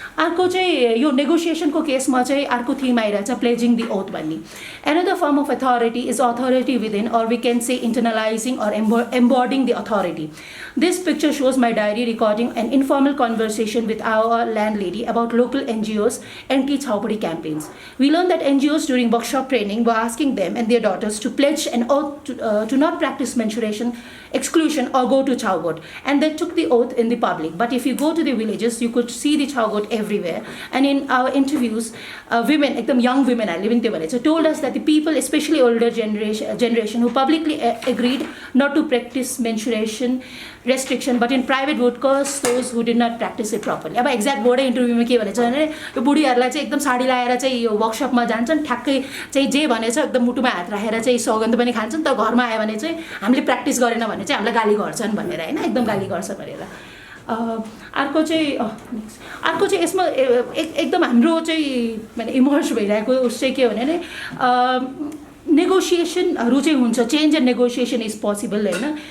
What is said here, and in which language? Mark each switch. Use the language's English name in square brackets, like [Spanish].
[Nepali] अर्को चाहिँ यो नेगोसिएसनको केसमा चाहिँ अर्को थिम आइरहेछ प्लेजिङ दि ओथ भन्ने. [English] Another form of authority is authority within, or we can say internalizing or embodying the authority. This picture shows my diary recording an informal conversation with our landlady about local NGOs anti-Chautari campaigns. We learned that NGOs during workshop training were asking them and their daughters to pledge an oath to not practice menstruation, exclusion, or go to Chowgot, and they took the oath in the public. But if you go to the villages, you could see the Chowgot everywhere. And in our interviews, women, like the young women are living there, so told us that the people, especially older generation who publicly agreed not to practice menstruation restriction, but in private would curse those who did not practice it properly. [Nepali] अब exact बोर्डै इन्टरभ्यूमा के भनेछ भने यो बुढीहरूलाई चाहिँ एकदम साडी लगाएर चाहिँ यो वर्कसपमा जान्छन्, ठ्याक्कै चाहिँ जे भनेछ एकदम मुटुमा हात राखेर चाहिँ सौगन्ध पनि खान्छन्, तर घरमा आयो भने चाहिँ हामीले प्र्याक्टिस गरेन भने चाहिँ हामीलाई गाली गर्छन् भनेर हैन, एकदम गाली गर्छ भनेर. अर्को चाहिँ यसमा एकदम हाम्रो चाहिँ इमर्ज भइरहेको उस चाहिँ के हो भने नेगोसिएसनहरू चाहिँ हुन्छ, [English] change and negotiation is possible [Nepali] हैन.